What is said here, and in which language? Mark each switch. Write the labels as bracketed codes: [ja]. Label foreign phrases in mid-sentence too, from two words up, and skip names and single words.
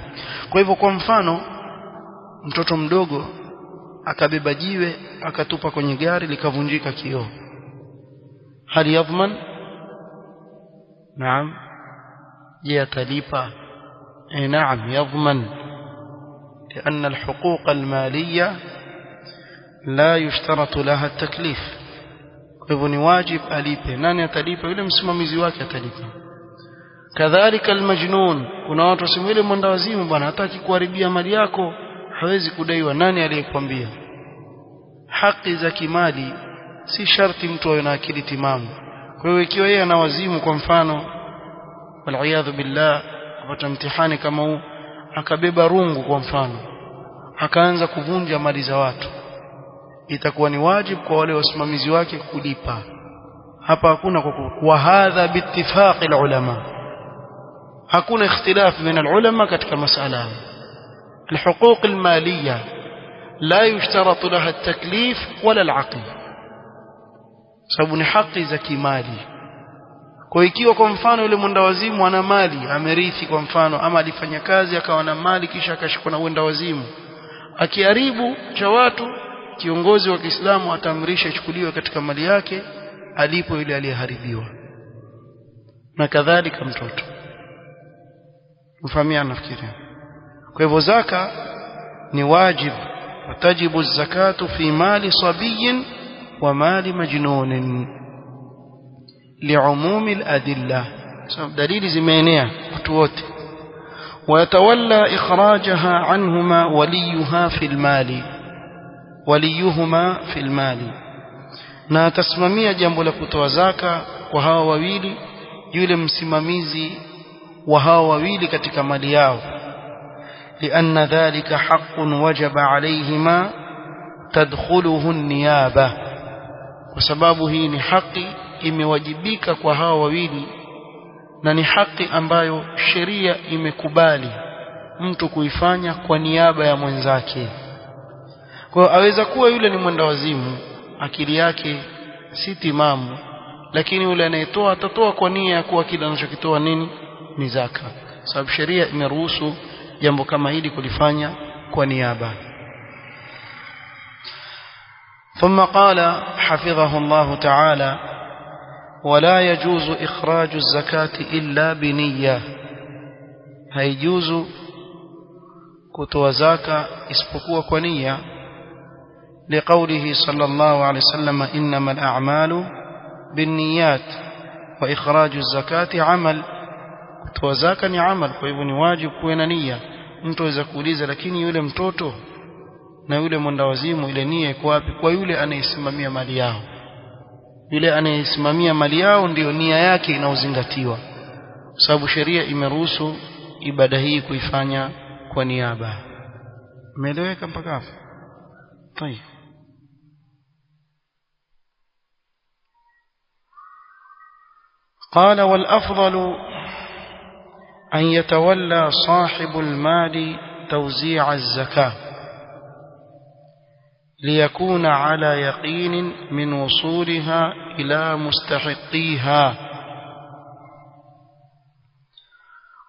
[sw] Kwa hivyo kwa mfano mtoto mdogo akabeba jiwe akatupa kwenye gari likavunjika kioo, [ar] هل يضمن? [sw] Naam. Je, atalipa? [ar] نعم، يضمن, لأن الحقوق المالية لا يشترط لها التكليف. [sw] kwa hivyo ni wajib alipe. Nani atalipa? Yule msimamizi wake atalipa. [ar] كذلك المجنون, [sw] kuna watu wasema yule mwendawazimu bwana hataki kuharibia mali yako, hawezi kudaiwa. Nani aliyekwambia? Haki za kimali si sharti mtu awe na akili timamu. Kwa hiyo ikiwa yeye ana wazimu, kwa mfano wal billah, apata mtihani kama huu, akabeba rungu kwa mfano akaanza kuvunja mali za watu, itakuwa ni wajibu kwa wale wasimamizi wake kulipa. Hapa hakuna kwa hadha [ar] باتفاق العلماء, [sw] hakuna [ar] اختلاف بين العلماء [sw] katika masala. [ar] الحقوق المالية لا يشترط لها التكليف ولا العقل، [sw] sababu ni haki za kimali. Kwa ikiwa kwa mfano yule mwendawazimu ana mali amerithi kwa mfano, ama alifanya kazi akawa na mali kisha akashikwa na mwendawazimu, akiharibu cha watu, kiongozi wa Kiislamu atamrisha ichukuliwe katika mali yake alipo yule aliyeharibiwa. Na kadhalika mtoto, mfahamiana nafikiri. Kwa hivyo zaka ni wajib, [ar] وتجب الزكاة في مال الصبي ومال المجنون لعموم الأدلة, [sw] sababu dalili zimeenea watu wote. [ar] ويتولى إخراجها عنهما وليها في المال، وليهما في المال، [sw] na tasimamia jambo la kutoa zaka kwa hawa wawili yule msimamizi wa hawa wawili katika mali yao. [ar] لأن ذلك حق وجب عليهما تدخله النيابة، وسبب [sw] hii ni haki imewajibika kwa hawa wawili, na ni haki ambayo sheria imekubali mtu kuifanya kwa niaba ya mwenzake. Kwa hiyo aweza kuwa yule ni mwendawazimu, akili yake si timamu, lakini yule anayetoa atatoa kwa nia ya kuwa kile anachokitoa nini ni zaka, sababu sheria imeruhusu jambo kama hili kulifanya kwa niaba. [ar] ثم قال حفظه الله تعالى: ولا يجوز إخراج الزكاة إلا بنية، هيجوز كتوى زكاة اسبقوا كنية، لقوله صلى الله عليه وسلم: إنما الأعمال بالنيات وإخراج الزكاة عمل. [sw] kutoa zaka ni amal, kwa hivyo ni wajibu kuwe na nia. Mtu aweza kuuliza, lakini yule mtoto na yule mwendawazimu ile nia iko wapi? Kwa yule anayesimamia mali yao, yule anayesimamia mali yao ndio nia yake inaozingatiwa, sababu sheria imeruhusu ibada hii kuifanya kwa niaba. Umeeleweka mpaka hapo? [ar] طيب. قال: والأفضل أن يتولى صاحب المال توزيع الزكاة ليكون على يقين من وصولها إلى مستحقيها.